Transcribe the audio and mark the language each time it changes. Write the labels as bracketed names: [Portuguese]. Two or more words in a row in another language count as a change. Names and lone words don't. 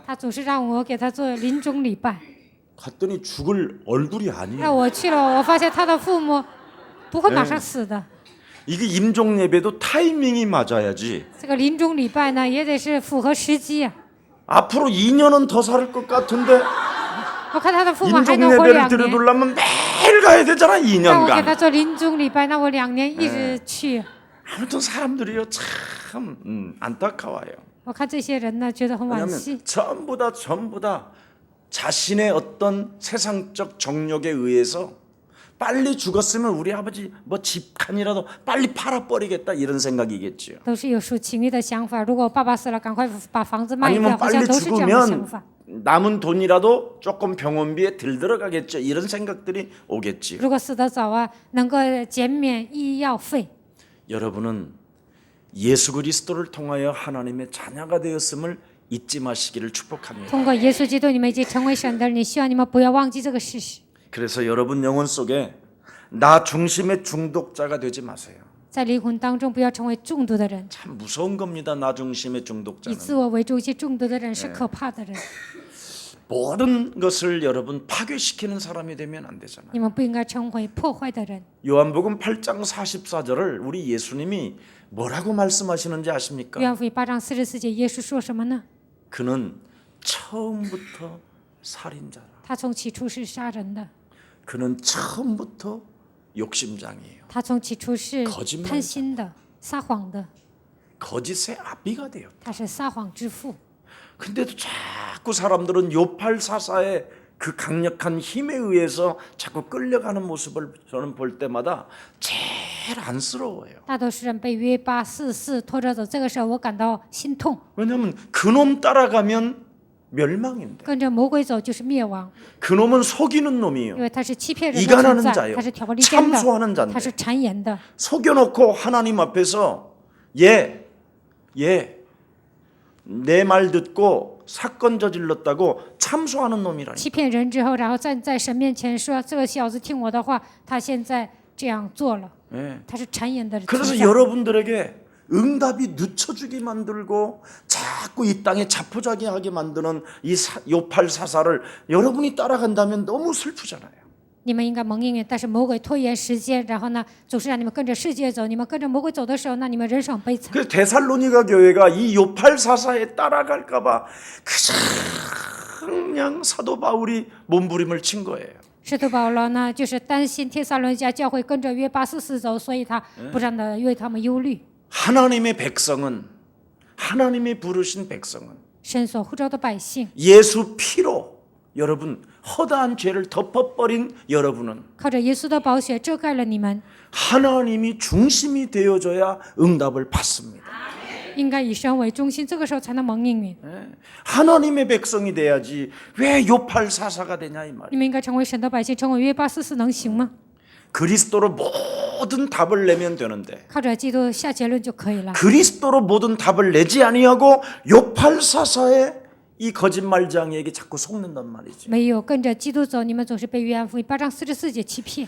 [Chinese] 他总是让我给他做临终礼拜。 [Korean] 갔더니 죽을 얼굴이 [Chinese] 那 [Korean] 아니에요. [Chinese] 我去了，我发现他的父母不会马上死的。 [Korean] 이게 임종 예배도 타이밍이 맞아야지. [Chinese] 这个临终礼拜呢，也得是符合时机啊。 [Korean] 앞으로 2년은 더 살 것 같은데 [Chinese] 我看他的父母还 [Korean] 임종 [Chinese] 能活 [Korean] 예배를 [Chinese] 2年， [Korean] 드려달라면 매일 가야 되잖아 [Chinese] 让我给 [Korean] 2년간. [Chinese] 他做临终礼拜，那我2年一直去。 [Korean] 아무튼 사람들이요 참 안타까워요. [Chinese] 我看这些人呢，觉得很惋 [Korean] 왜냐하면 [Chinese] 惜。 [Korean] 전부 다 자신의 어떤 세상적 정욕에 의해서 빨리 죽었으면 우리 아버지 뭐 집칸이라도 빨리 팔아버리겠다 이런 생각이겠지요. [Chinese] 都是有属情欲的想法。如果我爸爸死了，赶快把房子卖掉， [Korean] 아니면 [Chinese] 好像 [Korean] 빨리 [Chinese] 都是这样的想 [Korean] 죽으면 [Chinese] 法。 [Korean] 남은 돈이라도 조금 병원비에 들 들어가겠죠. 이런 생각들이 오겠지요. [Chinese] 如果死得早啊，能够减免医药费。 [Korean] 여러분은 예수 그리스도를 통하여 하나님의 자녀가 되었음을 잊지 마시기를 축복합니다. [Chinese] 通过耶稣基督，你们已经成为神的儿女，希望你们不要忘记这个事实。 [Korean] 그래서 여러분 영혼 속에 나 중심의 중독자가 되지 마세요. [Chinese] 在灵魂当中，不要成为中毒的人。 [Korean] 참 무서운 겁니다. 나 중심의 [Chinese] 以 [Korean] 중독자는. [Chinese] 自我为中心中毒的人是可怕的人。 [Korean] 모든 것을 여러분 파괴시키는 사람이 되면 안 되잖아요. [Chinese] 你们不应该成为破坏的人。 [Korean] 요한복음 8장 44절을 우리 예수님이 뭐라고 말씀하시는지 아십니까? [Chinese] 约翰福音8章44节，耶稣说什么呢？ [Korean] 그는 처음부터 살인자라. [Chinese] 他从起初是杀人的， [Korean] 그는 처음부터 욕심장이에요. [Chinese] 他从起初是 [Korean] 거짓말자 [Chinese] 贪心的、撒谎的， [Korean] 거짓의 아비가 돼요. [Chinese] 他是撒谎之父。 [Korean] 근데도 자꾸 사람들은 요팔사사의 그 강력한 힘에 의해서 자꾸 끌려가는 모습을 저는 볼 때마다 제일 안쓰러워요. [Chinese] 大多数人被约巴44拖着走，这个时候我感到心痛。 [Korean] 왜냐하면 그놈 따라가면 멸망인데 [Chinese] 跟着魔鬼走就是灭亡， [Korean] 그놈은 속이는 놈이에요. [Chinese] 因为他是欺骗人的 [Korean] 이간하는 [Chinese] 存在， [Korean] 자요. [Chinese] 他是挑拨离间 [Korean] 참소하는 [Chinese] 的， [Korean] 자인데 [Chinese] 他是谗言的。 [Korean] 속여놓고 하나님 앞에서 내 말 듣고 사건 저질렀다고 참소하는 놈이라니. [Chinese] 欺骗人之后，然后站在神面前说：“这个小子听我的话，他现在这样做了。 [Korean] 예. [Chinese] 他是谗言的存 [Korean] 그래서 [Chinese] 在。 [Korean] 여러분들에게 응답이 늦춰주게 만들고 자꾸 이 땅에 자포자기하게 만드는 이 요팔사사를 여러분이 따라간다면 너무 슬프잖아요. [Chinese] 你们应该蒙应允，但是魔鬼拖延时间，然后呢，总是让你们跟着世界走。你们跟着魔鬼走的时候，那你们人生很悲惨。 [Korean] 그래서 데살로니가 교회가 이 요팔사사에 따라갈까봐 그냥 사도 바울이 몸부림을 친 거예요. [Chinese] 使徒保罗呢，就是担心帖撒罗尼迦教会跟着约巴44走，所以他不让的为他们忧虑。 [Korean] 하나님의 백성은 하나님이 부르신 백성은 [Chinese] 神所呼召的百姓， [Korean] 예수 피로 여러분 허다한 죄를 덮어버린 여러분은 [Chinese] 靠着耶稣的宝血遮盖了你们， [Korean] 하나님이 중심이 되어줘야 응답을 받습니다. [Chinese] 应该以神为中心，这个时候才能蒙应允。 [Korean] 하나님의 백성이 돼야지 왜 요팔사사가 되냐 이 말이에요. [Chinese] 你们应该成为神的百姓，成为约844能行吗？ [Korean] 그리스도로 모든 답을 내면 되는데 [Chinese] 靠着基督下结论就可以了。 [Korean] 그리스도로 모든 답을 내지 아니하고 요팔사사의 이 거짓말장이에게 자꾸 속는단 말이지. [Chinese] 没有跟着基督走，你们总是被约翰福音8章44节欺骗。